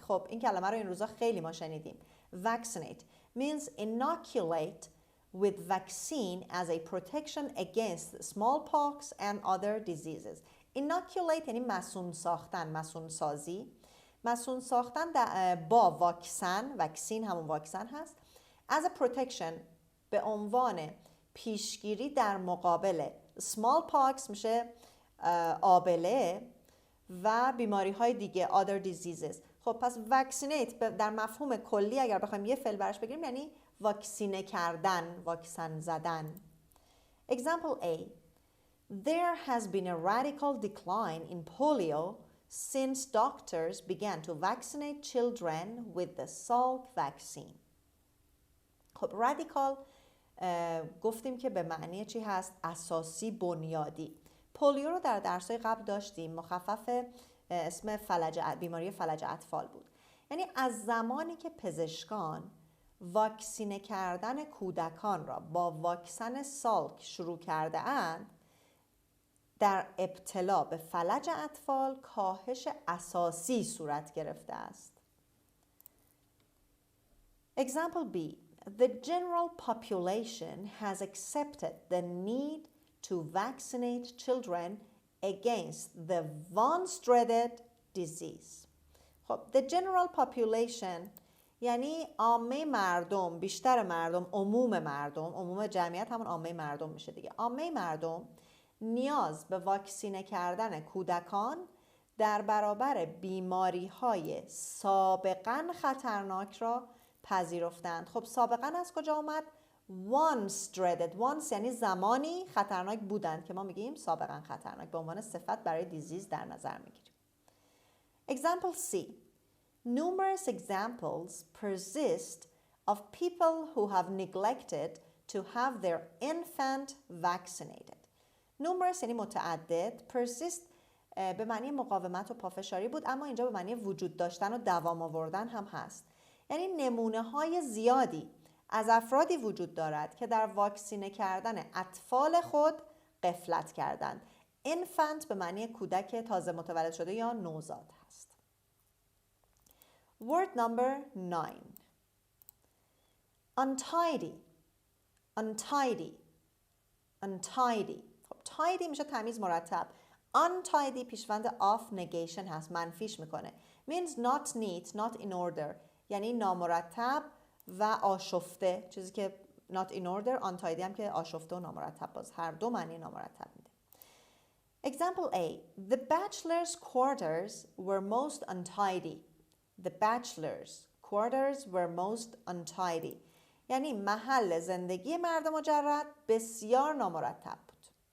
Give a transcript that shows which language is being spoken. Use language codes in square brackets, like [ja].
[fa] خب این کلمه رو این روزا خیلی ما شنیدیم. [en] Vaccinate means inoculate with vaccine as a protection against smallpox and other diseases. [fa] Inoculate یعنی مسون ساختن، مسون سازی. مسون ساختن با واکسن، واکسین همون واکسن هست. [en] As a protection [fa] به عنوان پیشگیری در مقابل smallpox میشه آبله و بیماری های دیگه [en] other diseases. [fa] خب پس vaccinate در مفهوم کلی اگر بخوایم یه فعل برش بگیریم یعنی واکسینه کردن، واکسن زدن. [en] Example A. There has been a radical decline in polio since doctors began to vaccinate children with the Salk vaccine. [fa] خب radical گفتیم که به معنی چی هست؟ اساسی، بنیادی. پولیو رو در درس‌های قبل داشتیم، مخفف اسم بیماری فلج اطفال بود. یعنی از زمانی که پزشکان واکسینه کردن کودکان را با واکسن سالک شروع کرده اند، در ابتلا به فلج اطفال کاهش اساسی صورت گرفته است. [en] Example B. The general population has accepted the need to vaccinate children against the once dreaded disease. [fa] خب [en] the general population [fa] یعنی عامه مردم، بیشتر مردم، عموم جمعیت همون عامه مردم میشه دیگه. عامه مردم نیاز به واکسینه کردن کودکان در برابر بیماری‌های سابقاً خطرناک را پذیرفتند. خب سابقاً از کجا اومد؟ [en] once dreaded. [fa] once یعنی زمانی خطرناک بودند که ما میگیم سابقاً خطرناک، به عنوان صفت برای دیزیز در نظر میگیریم. [en] Example C. Numerous examples persist of people who have neglected to have their infant vaccinated. [fa] Numerous یعنی متعدد. persist به معنی مقاومت و پافشاری بود، اما اینجا به معنی وجود داشتن و دوام آوردن هم هست. یعنی نمونه های زیادی از افرادی وجود دارد که در واکسینه کردن اطفال خود غفلت کردند. infant به معنی کودک تازه متولد شده یا نوزاد هست. [en] Word number 9. Untidy. Untidy. Untidy. [fa] خب tidy میشه تمیز مرتب. Untidy پیشوند of negation هست، منفیش میکنه. [en] Means not neat, not in order. [fa] یعنی نامرتب و آشفته. چیزی که [en] not in order، [fa] untidy هم که آشفته و نامرتب، باز هر دو معنی نامرتب میده. [en] Example A. The bachelor's quarters were most untidy. The bachelor's quarters were most untidy. [fa] یعنی محل زندگی مرد مجرد بسیار نامرتب بود.